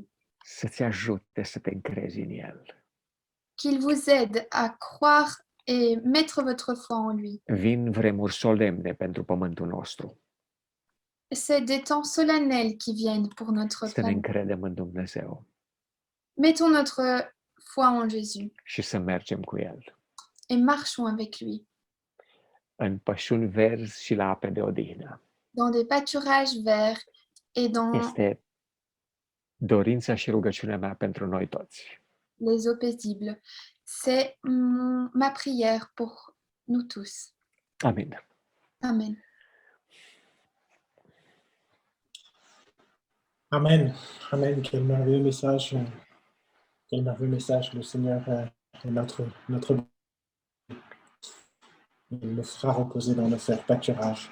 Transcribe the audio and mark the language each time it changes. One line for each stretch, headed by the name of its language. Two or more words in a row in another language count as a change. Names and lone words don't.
Romanian: Să-ți ajute să te încrezi în El.
French: Qu'il vous aide à croire et mettre votre foi en lui.
Romanian: Vin vremuri solemne pentru pământul nostru.
French: C'est des temps solennels qui viennent pour notre
Romanian: Să ne
French: planète.
Romanian: încredem în Dumnezeu
French: Mettons notre foi en Jésus
Romanian: și să mergem cu El.
French: et marchons avec lui
Romanian: În pășuni verzi și la ape de odihnă.
French: dans des pâturages verts et dans
Romanian: Este dorința și rugăciunea mea pentru noi toți.
French: les eaux paisibles. C'est ma prière pour nous tous.
Romanian: Amin.
French: Amen. Amen. Amen. Quel merveilleux message Quel merveilleux message, le Seigneur est notre il nous fera reposer dans nos fers pâturages.